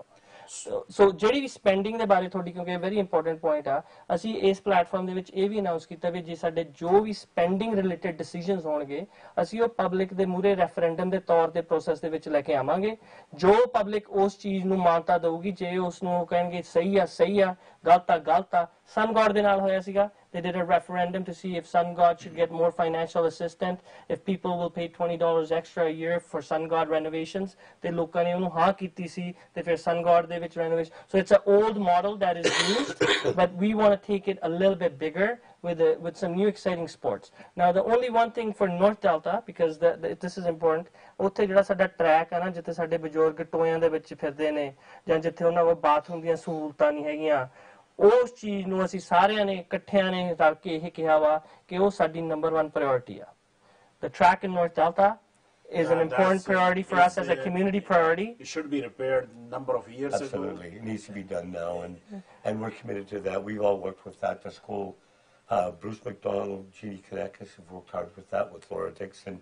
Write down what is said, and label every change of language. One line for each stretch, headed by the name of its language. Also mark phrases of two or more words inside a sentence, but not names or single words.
Punjabi: ਸੋ ਜਿਹੜੀ ਵੀ ਸਪੈਂਡਿੰਗ ਦੇ ਬਾਰੇ ਤੁਹਾਡੀ, ਕਿਉਂਕਿ
English: very important point
Punjabi: ਆ, ਅਸੀਂ ਇਸ ਪਲੇਟਫਾਰਮ ਦੇ ਵਿੱਚ ਇਹ ਵੀ ਅਨਾਉਂਸ ਕੀਤਾ ਵੀ ਜੇ ਸਾਡੇ ਜੋ ਵੀ
English: spending related decisions
Punjabi: ਹੋਣਗੇ ਅਸੀਂ ਉਹ ਪਬਲਿਕ ਦੇ ਮੂਹਰੇ ਰੈਫਰੈਂਡਮ ਦੇ ਤੌਰ ਤੇ ਪ੍ਰੋਸੈਸ ਦੇ ਵਿੱਚ ਲੈ ਕੇ ਆਵਾਂਗੇ। ਜੋ ਪਬਲਿਕ ਉਸ ਚੀਜ਼ ਨੂੰ ਮਾਨਤਾ ਦੇਊਗੀ, ਜੇ ਉਸ ਨੂੰ ਕਹਿਣਗੇ ਸਹੀ ਆ, ਗਲਤ ਆ। Sun God ਦੇ ਨਾਲ ਹੋਇਆ ਸੀਗਾ,
English: they did a referendum to see if Sun God should get more financial assistance, if people will pay $20 extra a year for Sun God renovations,
Punjabi: ਤੇ ਲੋਕਾਂ ਨੇ ਉਹਨੂੰ ਹਾਂ ਕੀਤੀ ਸੀ ਤੇ ਫਿਰ Sun God ਦੇ ਵਿੱਚ renovation.
English: So it's an old model that is used, but we want to take it a little bit bigger with some new exciting sports. Now the only one thing for North Delta, because this is important,
Punjabi: ਉੱਥੇ ਜਿਹੜਾ ਸਾਡਾ ਟਰੈਕ ਆ ਨਾ, ਜਿੱਥੇ ਸਾਡੇ ਬਜ਼ੁਰਗ ਟੋਇਆਂ ਦੇ ਵਿੱਚ ਫਿਰਦੇ ਨੇ ਜਾਂ ਜਿੱਥੇ ਉਹਨਾਂ ਕੋਲ ਬਾਥਰੂਮ ਦੀਆਂ ਸਹੂਲਤਾਂ ਨਹੀਂ ਹੈਗੀਆਂ, ਉਸ ਚੀਜ਼ ਨੂੰ ਅਸੀਂ ਸਾਰਿਆਂ ਨੇ ਇਕੱਠਿਆਂ ਨੇ ਰਲ ਕੇ ਇਹ ਕਿਹਾ ਵਾ ਕਿ ਉਹ ਸਾਡੀ ਨੰਬਰ 1 ਪ੍ਰਾਇੋਰਟੀ ਆ।
English: The track in North Delta is an important priority for us as a community priority. It should be repaired a number of years ago. Absolutely. It needs to be done now, and we're committed to that. We've all worked with that. The school, Bruce McDonald, Jeannie Kanekis have worked hard with that, with Laura Dixon.